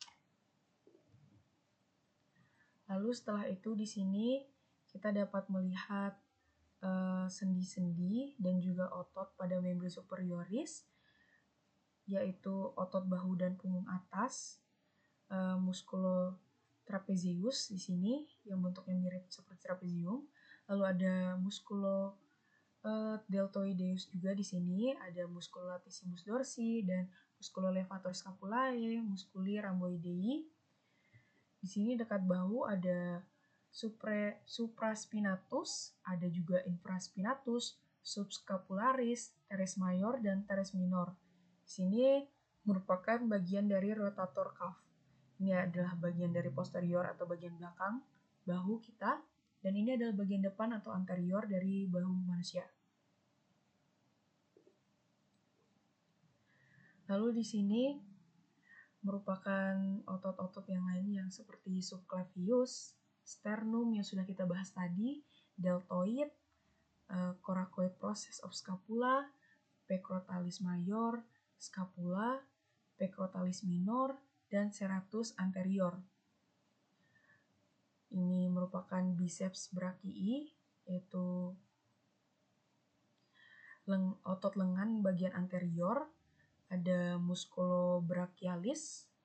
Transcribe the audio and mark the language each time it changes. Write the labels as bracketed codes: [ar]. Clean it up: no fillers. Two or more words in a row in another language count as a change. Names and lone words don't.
[id] Lalu setelah itu di sini kita dapat melihat sendi-sendi dan juga otot pada [la] membri superioris, [id] yaitu otot bahu dan punggung atas, [la] musculo trapezius [id] di sini yang bentuknya mirip seperti trapezium. Lalu ada [la] musculo deltoideus [id] juga di sini, ada [la] musculo latissimus dorsi [id] dan [la] musculo levator scapulae, musculi rhamboidei. [id] Di sini dekat bahu ada supraspinatus, ada juga infraspinatus, subscapularis, [la] teres mayor, [id] dan [la] teres minor. [id] Di sini merupakan bagian dari [en] rotator cuff. [id] Ini adalah bagian dari posterior atau bagian belakang bahu kita, dan ini adalah bagian depan atau anterior dari bahu manusia. Lalu di sini merupakan otot-otot yang lain yang seperti subclavius, sternum yang sudah kita bahas tadi, [en] deltoid, coracoid process of scapula, [la] pectoralis major, [en] scapula, [la] pectoralis minor, [id] dan [la] serratus anterior. [id] Ini merupakan [la] biceps brachii, [id] yaitu otot lengan bagian anterior, ada [la] musculo brachialis,